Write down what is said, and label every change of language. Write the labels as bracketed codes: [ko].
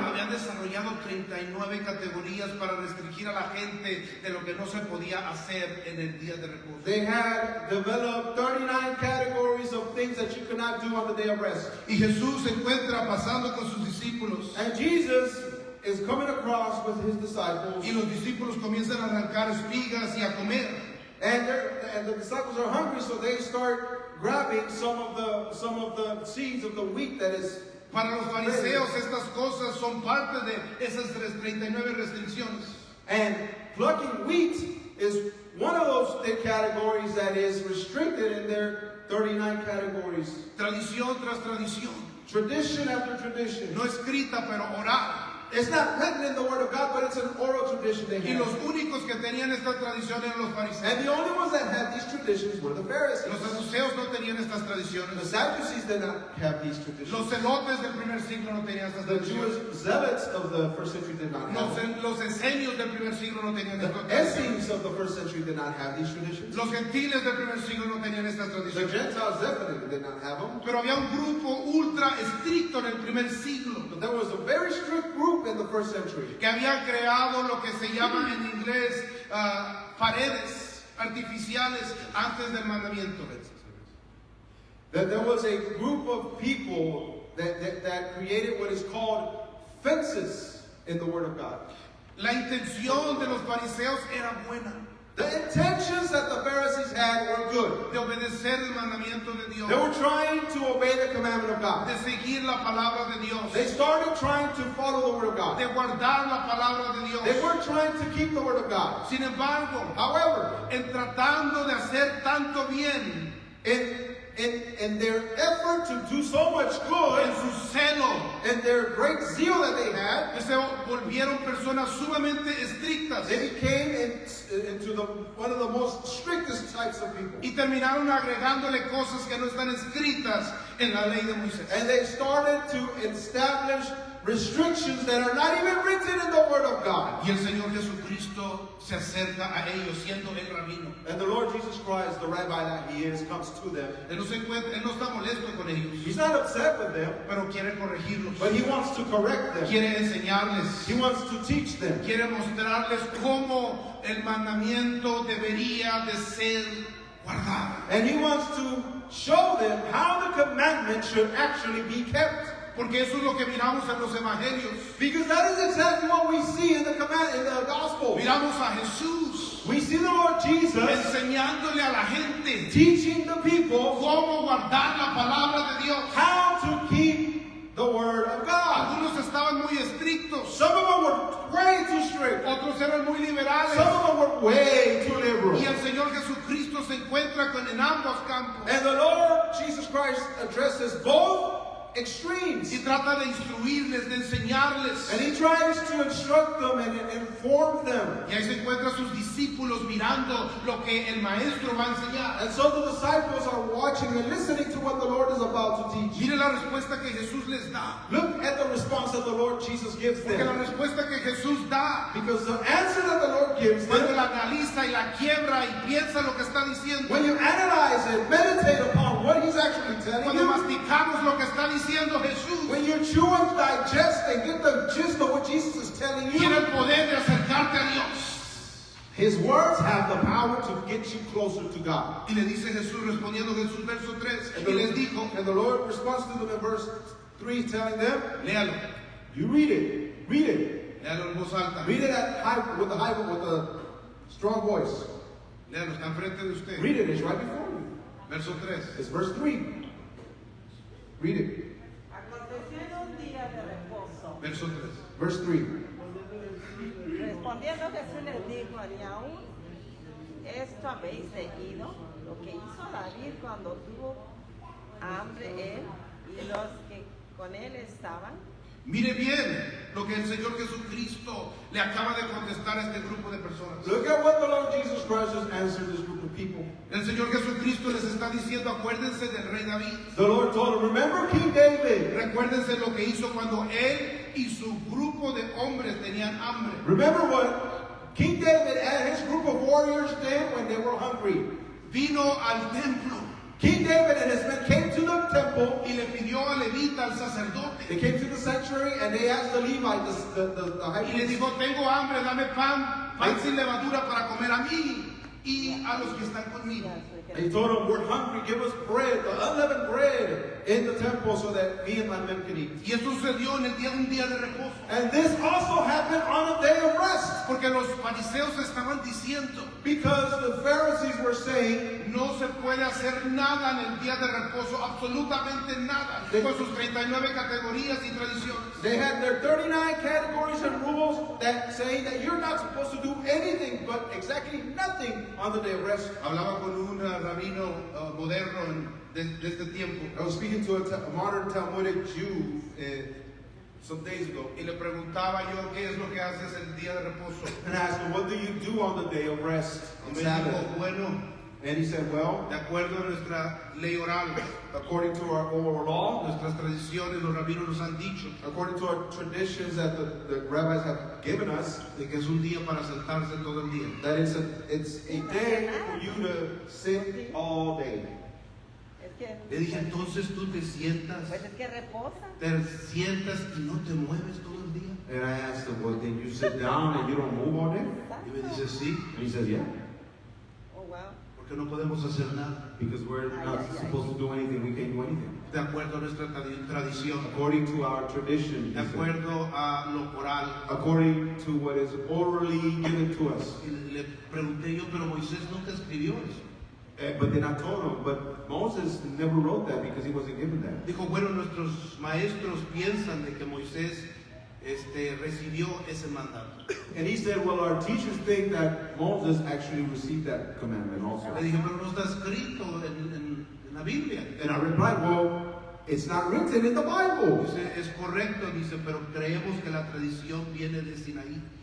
[es] habían desarrollado 39 categorías para restringir a la gente de lo que no se podía hacer en el día de reposo. [en] they had developed 39 categories of things that you could not do on the day of rest. [es] Y Jesús se encuentra pasando con sus discípulos [en] And Jesus is coming across with his disciples, [es] y los discípulos comienzan a arrancar espigas y a comer. [en] and the disciples are hungry, so they start grabbing some of the seeds of the wheat that is. [es] Para los fariseos estas cosas son parte de esas 39 restricciones. [en] And plucking wheat is one of those categories that is restricted in their 39 categories. [es] Tradición tras tradición, [en] Tradition after tradition. [es] no escrita pero oral. [en] It's not written in the Word of God, but it's an oral tradition they [es] Y [en] have. [es] los únicos que tenían esta tradición eran los fariseos. [en] And the only ones that had these traditions were the [es] Los [en] Pharisees. [es] saduceos no tenían estas [en] The [es] tradiciones. [en] Sadducees did not have these traditions. [es] Los celotes del primer siglo no tenían estas [en] The [es] tradiciones. [en] Jewish zealots of the first century did not have them. [es] Los esenios del primer siglo no tenían [en] The [es] estas tradiciones. [en] Essenes of the first century did not have these traditions. [es] Los gentiles del primer siglo no tenían estas [en] The [es] tradiciones. [en] Gentiles definitely did not have them. [es] Pero había un grupo ultra estricto en el primer siglo [en] But there was a very strict group in the first century [es] que había creado lo que se llama en inglés paredes artificiales antes del mandamiento. [en] that there was a group of people that created what is called fences in the Word of God. [es] La intención de los fariseos era buena, [en] The intentions that the Pharisees had were good. [es] de obedecer el mandamiento de Dios, [en] They were trying to obey the commandment of God. [es] de seguir la palabra de Dios, [en] They started trying to follow the Word of God. [es] de guardar la palabra de [en] They [es] Dios. [en] were trying to keep the Word of God. [es] Sin embargo, [en] However, [es] en tratando de hacer tanto bien, [en] in their effort to do so much [es] en [en] good, [es] su celo, [en] and their great zeal that they had, [es] se volvieron personas sumamente estrictas [en] they became into one of the most strictest types of people. [es] y terminaron agregándole cosas que no están escritas en la ley de Moisés. [en] And they started to establish restrictions that are not even written in the Word of God. [es] Y el Señor Jesucristo se acerca a ellos siendo el rabino. [en] And the Lord Jesus Christ, the rabbi that he is, comes to them. [es] Él no está molesto con ellos, [en] He's not upset with them, [es] pero quiere corregirlos. [en] but he wants to correct them. [es] Quiere enseñarles. [en] He wants to teach them. [es] Quiere mostrarles cómo el mandamiento debería de ser guardado. [en] And he wants to show them how the commandment should actually be kept. [es] Porque eso es lo que miramos en los evangelios. [en] Because that is exactly what we see in the gospel. [es] Miramos a Jesús [en] We see the Lord Jesus [es] enseñándole a la gente [en] teaching the people [es] cómo guardar la palabra de Dios. [en] how to keep the Word of God. [es] Algunos estaban muy estrictos, [en] Some of them were way too strict. [es] otros eran muy liberales. [en] Some of them were way too liberal. [es] Y el Señor Jesucristo se encuentra en ambos campos [en] And the Lord Jesus Christ addresses both extremes. [es] y trata de instruirles, de enseñarles. [en] And he tries to instruct them and inform them. [es] Y ahí se encuentra sus discípulos mirando lo que el maestro va a enseñar. [en] And so the disciples are watching and listening to what the Lord is about to teach. [es] Mire la respuesta que Jesús les da. [en] Look at the response that the Lord Jesus gives [es] Porque la [en] them. [es] respuesta que Jesús da, [en] Because the answer that the Lord gives [es] cuando [en] them, [es] la analiza y la quiebra y piensa lo que está diciendo, [en] when you analyze it, meditate upon what he's actually telling [es] cuando [en] you, [es] masticamos lo que está diciendo Jesús, [en] when you chew and digest and get the gist of what Jesus is telling [es] tiene [en] you, [es] el poder de acercarte a Dios. [en] his words have the power to get you closer to God. [es] Y le dice Jesús, respondiendo Jesús, verso 3, y les dijo, [en] And the Lord responds to them in verse 3, telling them, [es] léalo, [en] you read it, [es] léalo en voz alta, [en] read it with a strong voice. [es] léalo, está enfrente de usted. [en] Read it, it's right before you. [es] Verso 3, [en] It's verse 3. Read it. [es] Aconteció en un día de reposo. verso 3. [en] Verse 3. [es] Respondiendo Jesús les dijo, ni aún esto habéis leído, lo que hizo David cuando tuvo hambre él y los que con él estaban. Mire bien lo que el Señor Jesucristo le acaba de contestar a este grupo de personas. [en] Look at what the Lord Jesus Christ has answered this group of people. [es] El Señor Jesucristo les está diciendo, acuérdense del rey David. [en] The Lord told them, remember King David. [es] Recuérdense lo que hizo cuando él y su grupo de hombres tenían hambre. [en] Remember what King David and his group of warriors did when they were hungry. [es] Vino al templo [en] King David and his men came to the temple. [es] y le pidió a Levita, al sacerdote, [en] They came to the sanctuary and they asked the Levite, the high [es] y le [en] priest, [es] dijo, tengo hambre, dame pan sin levadura para comer a mí y a los que están conmigo. [en] and he told him, we're hungry, give us bread, the unleavened bread in the temple so that me and my men can eat. [es] Y esto sucedió en un día de reposo. [en] And this also happened on a day of rest. [es] Porque los fariseos estaban diciendo, [en] Because the Pharisees were saying, [es] no se puede hacer nada en el día de reposo, absolutamente nada, con sus 39 categorías y tradiciones. [en] they had their 39 categories and rules that saying that you're not supposed to do anything but exactly nothing on the day of rest. [es] Hablaba con un rabino moderno de este tiempo [en] I was speaking to a modern Talmudic Jew some days ago, [es] y le preguntaba yo qué es lo que haces el día de reposo. [en] and I asked him, what do you do on the day of rest [es] Y [en] on [es] me [en] Sabbath? [es] dijo, bueno, [en] And he said, well, [es] de acuerdo a nuestra ley oral, [en] according to our oral law, [es] nuestras tradiciones, los rabinos nos han dicho [en] according to our traditions that the rabbis have given us, [es] de que es un día para sentarse todo el día. [en] that it's a day for you to sit all day. [es] Es que, Le dije, entonces tú te sientas, pues es que reposa. y no te mueves todo el día. [en] And I asked him, well, then you sit down and you don't move all day? [es] Y me dice, sí, [en] And he says, yeah, Oh, wow. [es] porque no podemos hacer nada. [en] because we're not supposed to do anything. We can't do anything. [es] De acuerdo a nuestra tradición, [en] According to our tradition, [es] de [en] he said. [es] acuerdo a lo oral. [en] According to what is orally given to us. [es] Y le pregunté yo, pero Moisés nunca escribió eso. [en] But then I told him, but Moses never wrote that because he wasn't given that. [es] Dijo, bueno, nuestros maestros piensan de que Moisés recibió ese mandato. [en] And he said, well, our teachers think that Moses actually received that commandment also. [es] Le dije, pero no está escrito en la Biblia. [en] And I replied, well, it's not written in the Bible. [es] Dice, es correcto, dice, pero creemos que la tradición viene de Sinaí.